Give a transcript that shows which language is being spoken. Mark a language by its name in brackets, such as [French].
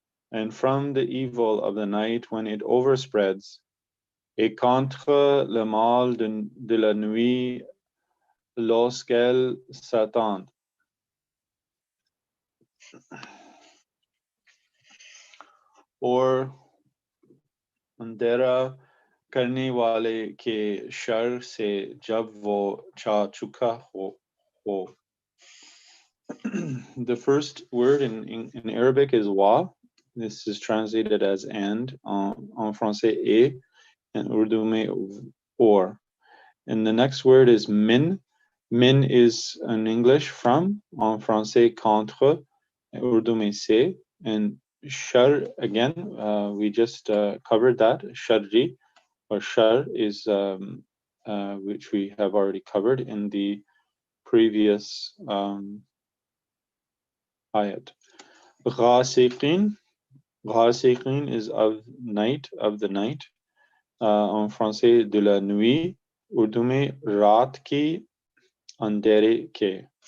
[English] And from the evil of the night when it overspreads, [French] et contre le mal de la nuit lorsqu'elle s'attend. [English] Or [Urdu] अंधेरा करने वाले के sir से जब वो छा चुका हो. [English] The first word in Arabic is wa. This is translated as and, [French] en français et, [English] and [Urdu] Urdu में [English] or. And the next word is min. Min is in English from, [French] en français contre, [Urdu] Urdu में se, [English] and shar again, we just covered that. Sharri or shar is which we have already covered in the previous ayat. Ghasiqin. Ghasiqin is of night, of the night. [French] En français, de la nuit. [Urdu] Urdu में रात की, अंधेरे के.